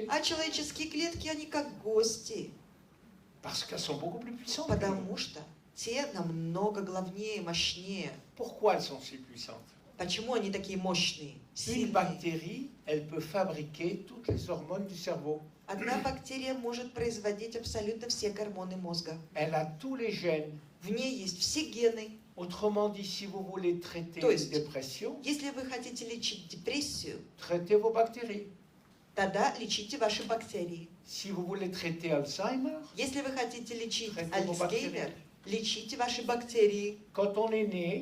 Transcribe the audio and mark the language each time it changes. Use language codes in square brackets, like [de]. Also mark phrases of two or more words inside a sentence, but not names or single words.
[ru] А человеческие клетки, они как гости. [fr] Parce qu'elles sont beaucoup plus puissantes. [ru] Потому что те намного главнее, мощнее. [fr] Pourquoi elles sont si puissantes? [ru] Почему они такие мощные, [fr] Une [ru] сильные? [fr] bactérie, elle peut fabriquer toutes les hormones du cerveau. [ru] Одна бактерия может производить абсолютно все гормоны мозга. [fr] Elle a tous les gènes. [ru] В ней есть все гены. [fr] Autrement dit, si vous voulez traiter [ru] То [fr] une [ru] есть- [fr] dépression, [ru] Если вы хотите лечить депрессию, [fr] traitez vos bactéries. [ru] тогда лечите ваши бактерии. [fr] Si vous voulez traiter Alzheimer, [ru] Если вы хотите лечить [fr] Traitez vos [ru] Альцгеймер, [fr] bactéries. [ru] лечите ваши бактерии. [fr] quand on est né,